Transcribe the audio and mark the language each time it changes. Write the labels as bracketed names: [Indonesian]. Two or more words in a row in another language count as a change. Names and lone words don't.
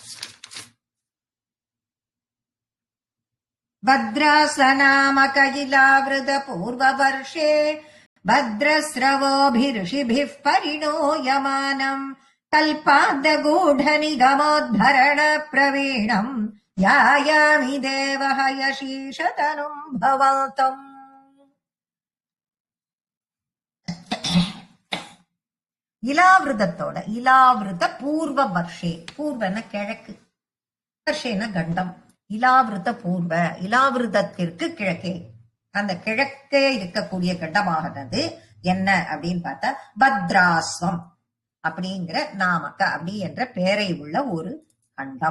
[Sanskrit] भद्राश्वनामक इलावृत पूर्व वर्षे भद्रश्रवोभिरृषिभिः परिणूयमानम् कल्पान्त गूढ निगमोद्धरण प्रवीणम् ध्यायामि देवहयशीषतनुं भवन्तम्. [Tamil] இலாவிரதத்தோட [Sanskrit] इलावृत पूर्व वर्षे, [Tamil] பூர்வன கிழக்கு, வர்ஷேன கண்டம், [Sanskrit] इलावृत पूर्व, [Tamil] இலாவிரதத்திற்கு கிழக்கே, அந்த கிழக்கே இருக்கக்கூடிய கண்டமானது என்ன அப்படின்னு பார்த்தா பத்ராஸ்வம் அப்படிங்கிற நாமக்க அப்படி என்ற பெயரை உள்ள ஒரு கண்டம்.